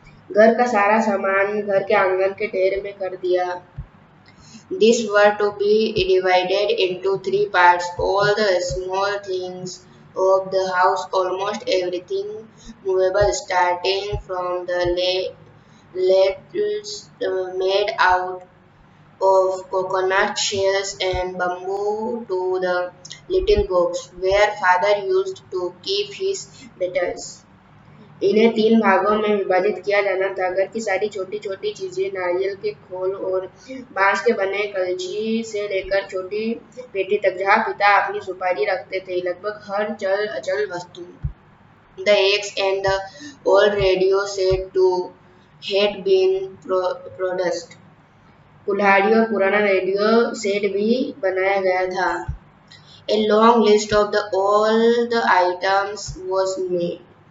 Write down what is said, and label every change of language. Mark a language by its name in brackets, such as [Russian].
[Hindi] घर का सारा सामान घर के आंगन के ढेर में कर दिया। [English] These were to be divided into 3 parts. All the small things of the house, almost everything movable, starting from the ladles made out of coconut shells and bamboo to the little box where father used to keep his letters. [Hindi] इन्हें 3 भागों में विभाजित किया जाना था। घर की सारी छोटी-छोटी चीजें, नारियल के खोल और बांस के बने कलछी से लेकर छोटी पेटी तक, जहाँ पिता अपनी सुपारी रखते थे, लगभग हर चल अचल वस्तु। [English] The eggs and the old radio set too had been produced. [Hindi] कुल्हाड़ी और पुराना रेडियो सेट भी बनाया गया था। [English] A long list of all the items was made.